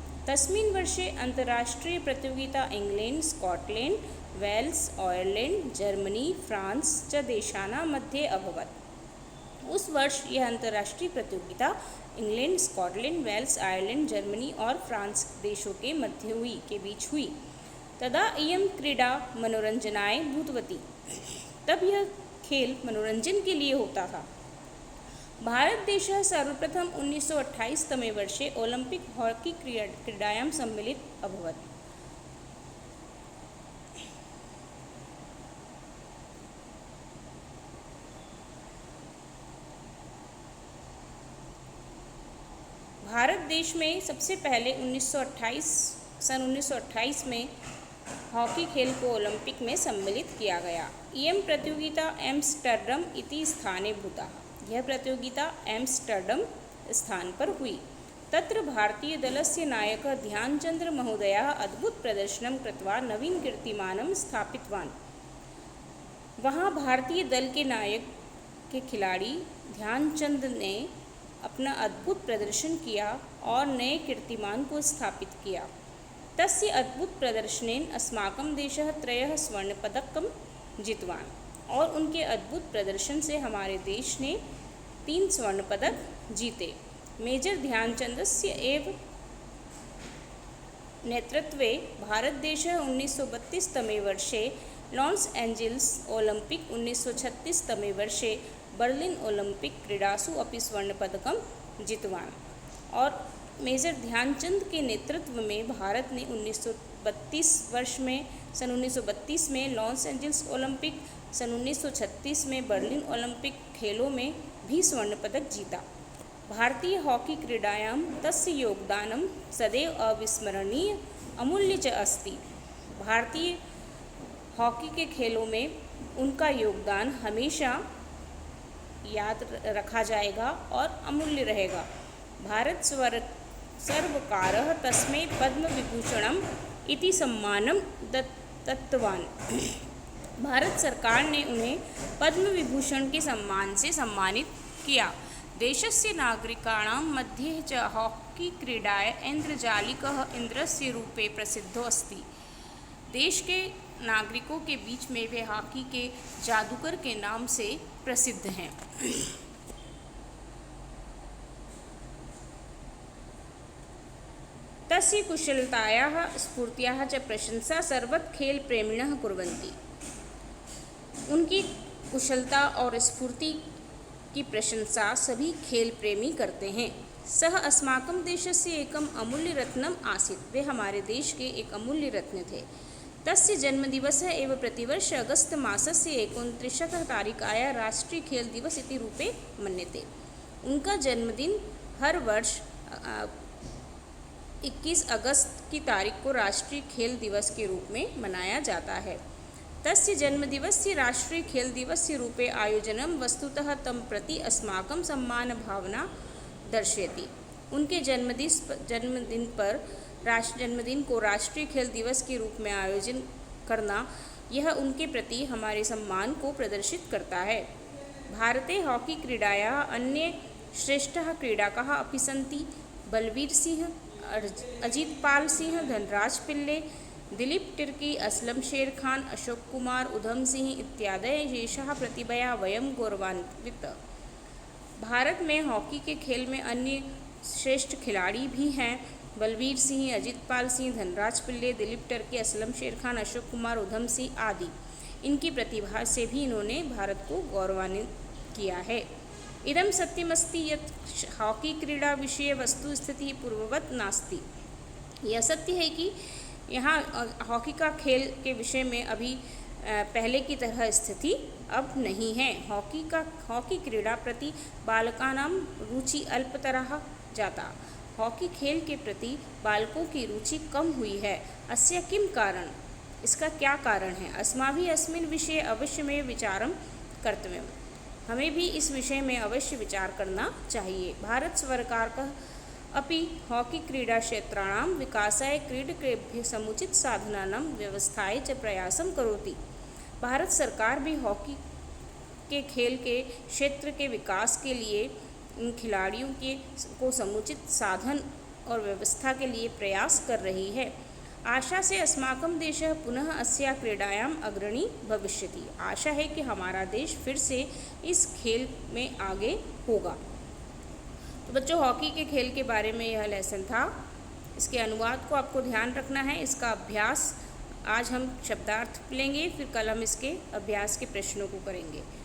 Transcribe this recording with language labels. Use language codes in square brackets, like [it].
[sa] तस्मिन् वर्षे अंतर्राष्ट्रीय प्रतियोगिता England, Scotland, Wales, Ireland, Germany, France च देशानां मध्ये अभवत्। [hi] उस वर्ष यह अंतर्राष्ट्रीय प्रतियोगिता England, Scotland, Wales, Ireland, Germany और फ्रांस देशों के बीच हुई। [sa] तदा इयं क्रीडा मनोरंजनाय भूतवती। [hi] तब यह खेल मनोरंजन के लिए होता था। [sa] भारत देशः सर्वप्रथम 1928 तमे वर्षे ओलंपिक हॉकी क्रीडायां सम्मिलित अभवत्। [hi] भारत देश में सबसे पहले सन 1928 में हॉकी खेल को ओलंपिक में सम्मिलित किया गया। [sa] इयं प्रतियोगिता एम्स्टर्डम इति स्थाने भूता। [hi] यह प्रतियोगिता एम्स्टर्डम स्थान पर हुई। [sa] तत्र भारतीय दलस्य नायकः ध्यानचंद्र महोदयः अद्भुत प्रदर्शनं कृत्वा नवीन कीर्तिमानं स्थापितवान्। [hi] वहाँ भारतीय दल के नायक के खिलाड़ी ध्यानचंद ने अपना अद्भुत प्रदर्शन किया और नए कीर्तिमान को स्थापित किया। [sa] तस्य अद्भुत प्रदर्शनेन अस्माकं देशः 3 स्वर्णपदकं जितवान्। [hi] और उनके अद्भुत प्रदर्शन से हमारे देश ने 3 स्वर्ण पदक जीते। [sa] मेजर ध्यानचंदस्य एव नेतृत्वे भारतदेशः 1932 तमे वर्षे लॉस एंजिल्स ओलंपिक 1936 तमे वर्षे बर्लिन ओलंपिक क्रीडासु अपि स्वर्णपदकं जितवान्। [hi] और मेजर ध्यानचंद के नेतृत्व में भारत ने 1932 में लॉस एंजिल्स ओलंपिक, सन 1936 में बर्लिन ओलंपिक खेलों में भी स्वर्ण पदक जीता। [sa] भारतीय हॉकी क्रीडायां तस्य योगदानं सदैव अविस्मरणीय अमूल्य च अस्ति। [hi] भारतीय हॉकी के खेलों में उनका योगदान हमेशा याद रखा जाएगा और अमूल्य रहेगा। [sa] भारत सर्वकारः तस्मै पद्मविभूषणम् इति सम्मानं दत्तवान्। [hi] भारत सरकार ने उन्हें पद्म विभूषण के सम्मान से सम्मानित किया। [sa] देशस्य नागरिकाणां मध्ये च हॉकी क्रीडाय ऐन्द्रजालिकः इन्द्रस्य रूपे प्रसिद्धो अस्ति। [hi] देश के नागरिकों के बीच में वे हॉकी के जादूगर के नाम से प्रसिद्ध हैं। [sa] तस्य कुशलतायाः स्फूर्त्याः च प्रशंसा सर्वत्र खेल प्रेमिणः कुर्वन्ति। [hi] उनकी कुशलता और स्फूर्ति की प्रशंसा सभी खेल प्रेमी करते हैं। [sa] सः अस्माकं देशस्य एकम् अमूल्य रत्नम् आसीत्। [hi] वे हमारे देश के एक अमूल्य रत्न थे। [sa] तस्य जन्मदिवसः एव प्रतिवर्ष अगस्त मासस्य 29 तारिकायाः राष्ट्रीय खेल दिवस इति रूपे मन्यते। [hi] उनका जन्मदिन हर वर्ष 21 अगस्त की तारीख को राष्ट्रीय खेल दिवस के रूप में मनाया जाता है। [sa] तस्य जन्मदिवस्य राष्ट्रीय खेल दिवस्य रूपे आयोजनं वस्तुतः तं प्रति अस्माकं सम्मानभावना दर्शयति। [hi] उनके जन्मदिन को राष्ट्रीय खेल दिवस के रूप में आयोजन करना, यह उनके प्रति हमारे सम्मान को प्रदर्शित करता है। [sa] भारते हॉकी क्रीडायाः अन्ये श्रेष्ठः क्रीडकाः अपि सन्ति। बलवीर सिंह, अजितपाल सिंह, धनराज पिल्ले, दिलीप तिर्की, असलम शेर खान, अशोक कुमार, उधम सिंह इत्यादयः येषाः प्रतिभया वयं गौरवान्वितः। [hi] भारत में हॉकी के खेल में अन्य श्रेष्ठ खिलाड़ी भी हैं। बलवीर सिंह, अजितपाल सिंह, धनराज पिल्ले, दिलीप तिर्की, असलम शेर खान, अशोक कुमार, उधम सिंह आदि। इनकी प्रतिभा से भी इन्होंने भारत को गौरवान्वित किया है। [sa] इदं सत्यमस्ति यत् हॉकी क्रीड़ा विषये वस्तुस्थितिः पूर्ववत नास्ति। [hi] यह सत्य है कि यहाँ हॉकी का खेल के विषय में अभी पहले की तरह स्थिति अब नहीं है। [sa] हॉकी क्रीड़ा प्रति बालकानां रुचि अल्पतरः जाता। [hi] हॉकी खेल के प्रति बालकों की रुचि कम हुई है। [sa] अस्य किं कारण? [hi] इसका क्या कारण है? [sa] अस्माभिः अस्मिन् विषये अवश्यमेव विचारं कर्तव्यम्। [hi] हमें भी इस विषय में अवश्य विचार करना चाहिए। [sa] भारत सर्वकारः अपि हॉकी क्रीडा क्षेत्राणां विकासाय क्रीडकेभ्यः समुचित साधनानां व्यवस्थाय च प्रयासं करोति। [hi] भारत सरकार भी हॉकी के खेल के क्षेत्र के विकास के लिए इन खिलाड़ियों को समुचित साधन और व्यवस्था के लिए प्रयास कर रही है। [sa] आशा से अस्माकं देशः पुनः अस्या क्रीडायाम् अग्रणी भविष्यति। [hi] आशा है कि हमारा देश फिर से इस खेल में आगे होगा। तो बच्चों, हॉकी के खेल के बारे में यह लेसन था। इसके अनुवाद को आपको ध्यान रखना है। इसका अभ्यास आज हम शब्दार्थ लेंगे, फिर कल हम इसके अभ्यास के प्रश्नों को करेंगे।